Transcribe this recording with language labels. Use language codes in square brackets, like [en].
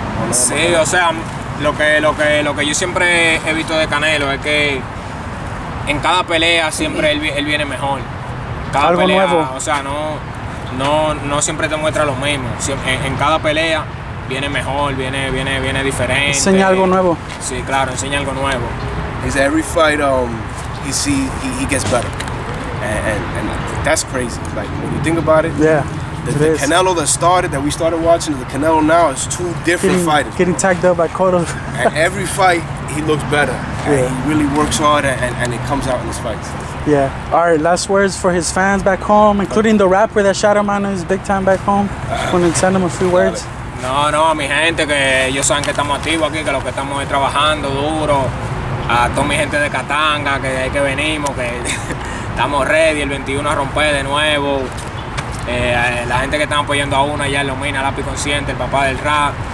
[es] Sí, o sea, lo que yo siempre he visto de Canelo es que en cada pelea siempre él viene mejor. Cada Algo pelea, nuevo. O sea, no siempre te muestra lo mismo. En cada pelea viene mejor, viene diferente. Enseña algo nuevo. Sí, claro, enseña algo nuevo. [en] Is every fight he gets better, and that's crazy. Like when you think about it, Yeah. the Canelo that we started watching, the Canelo now is two different fighters. Getting tagged up by Cotto. And every fight he looks better, and Yeah. he really works hard, and it comes out in his fights. Yeah. All right. Last words for his fans back home, including the rapper that shot him on his big time back home. Want to send him a few words? [es] No, mi gente, que ellos saben que estamos activos aquí, que lo que estamos es trabajando duro. A toda mi gente de Katanga, que de ahí que venimos, que estamos ready el 21 a romper de nuevo. La gente que están apoyando a uno allá en Lomina, Lápiz Consciente, el papá del rap.